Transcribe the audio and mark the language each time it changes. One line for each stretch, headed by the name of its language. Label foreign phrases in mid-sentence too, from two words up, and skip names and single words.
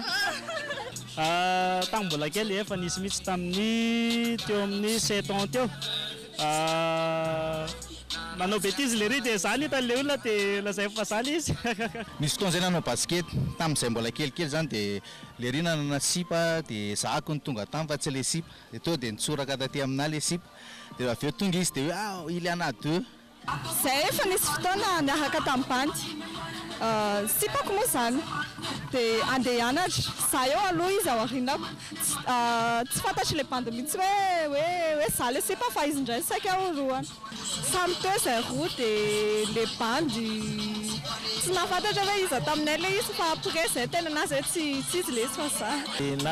Malagasy: Tagny mbola kely efa nisy mihitsy tamin'ny teo amin'ny 7 ans teo manao bêtise le ry dia zany hitan'le olona dia lazay fa zany izy. Misy fotoana zay nanao basket tamin'izay mbola kelikely zany dia le ry nanana sipa dia zahako ny tonga tamy fa tsy le sipa dia to dia nitsoraka taty aminahy le sipa dia avy eo tonga izy dia hoe
French: il y en a deux.
Malagasy: Zay efa nisy fotoana niaraka tamin'ny bandy sipako moa zany dia andeha hianatra za eo aloha izy ao arinako tsy fantatry le bandy mihitsy hoe za le sipa fa izy indray saika ao roany samy teo zay roa dia le bandy tsy nafantatra hoe izy taminay le izy fa après zay tena anazy hoe tsy izy le izy fa za